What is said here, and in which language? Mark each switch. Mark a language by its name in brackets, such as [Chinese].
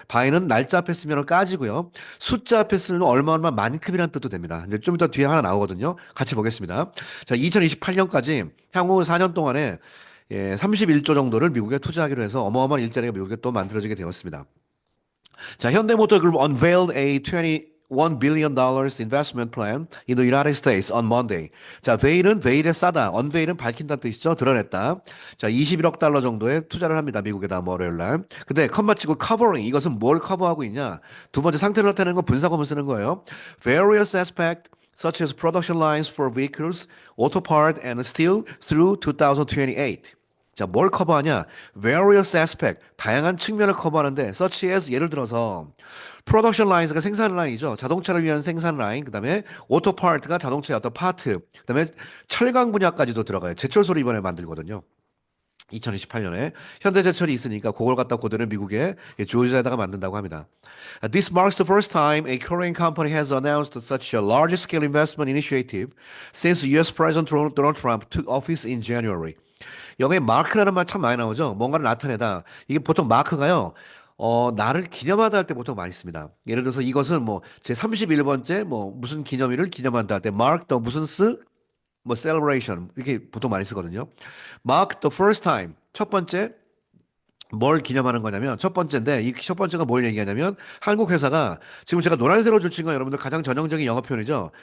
[Korean] 바이는 날짜 앞에 쓰면 까지고요. 숫자 앞에 쓰면 얼마 만큼이란 뜻도 됩니다. 근데 좀 이따 뒤에 하나 나오거든요. 같이 보겠습니다. 자, 2028년까지 향후 4년 동안에 31조 정도를 미국에 투자하기로 해서 어마어마한 일자리가 미국에 또 만들어지게 되었습니다. [English] 자, 현대모터 그룹 unveiled a 21 billion dollars investment plan in the United States on Monday. [Korean] 자, veil은 veil에 싸다, unveil은 밝힌다는 뜻이죠. 드러냈다. 자, 21억 달러 정도의 투자를 합니다. 미국에다 월요일 날. 근데 컴마 치고 covering 이것은 뭘 커버하고 있냐? 두 번째 상태를 나타내는 건 분사구문 쓰는 거예요. [English] Various aspects such as production lines for vehicles, auto part and steel through 2028. [Korean] 자, 뭘 커버하냐? [English] Various aspect, [Korean] 다양한 측면을 커버하는데, [English] such as [Korean] 예를 들어서 [English] production lines [Korean] 가 생산 라인이죠. 자동차를 위한 생산 라인, 그다음에 [English] auto part [Korean] 가 자동차의 어떤 파트, 그다음에 철강 분야까지도 들어가요. 제철소를 이번에 만들거든요. 2028년에 현대제철이 있으니까 그걸 갖다 그대로 미국의 조지아에다가 만든다고 합니다. [English] This marks the first time a Korean company has announced such a large-scale investment initiative since U.S. President Donald Trump took office in January. [Korean] 영어에 마크라는 말 참 많이 나오죠. 뭔가를 나타내다. 이게 보통 마크가요. 나를 기념하다 할 때 보통 많이 씁니다. 예를 들어서 이것은 뭐 제 31번째 뭐 무슨 기념일을 기념한다 할 때 mark the 무슨 뭐 celebration 이렇게 보통 많이 쓰거든요. [English] mark the first time [Korean] 첫 번째 뭘 기념하는 거냐면 첫 번째인데 이 첫 번째가 뭘 얘기하냐면 한국 회사가 지금 제가 노란색으로 줄친 건 여러분들 가장 전형적인 영어 표현이죠.